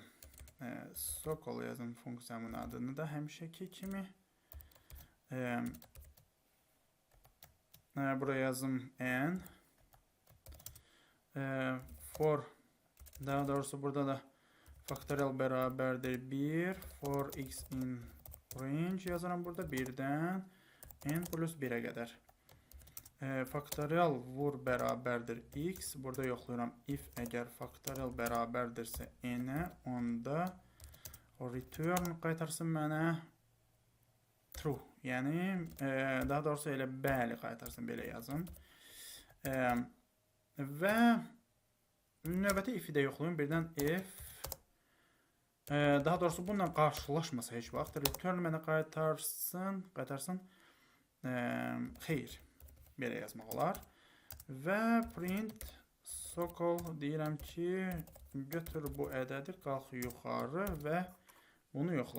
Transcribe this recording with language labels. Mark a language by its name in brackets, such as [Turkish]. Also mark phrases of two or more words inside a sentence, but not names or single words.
[Azerbaijani] Sokol yazın funksiyamın adını da həmişəki kimi. Buraya yazım n. For, daha doğrusu burada da faktorial bərabərdir 1, [English] for x in range [Azerbaijani] yazıram burada, 1-dən n plus 1-ə qədər. Faktorial vur bərabərdir x, burada yoxlayıram if əgər faktorial bərabərdirsə n-ə, onda return qaytarsın mənə true, yəni daha doğrusu elə bəli qaytarsın, belə yazın. Və növbəti if-i də yoxlayın, birdən if daha doğrusu bununla qarşılaşmasa heç vaxt return mənə qaytarsın xeyir, belə yazmaq olar. Və print sokol deyirəm ki, götür bu ədədir, qalx yuxarı və bunu yoxla.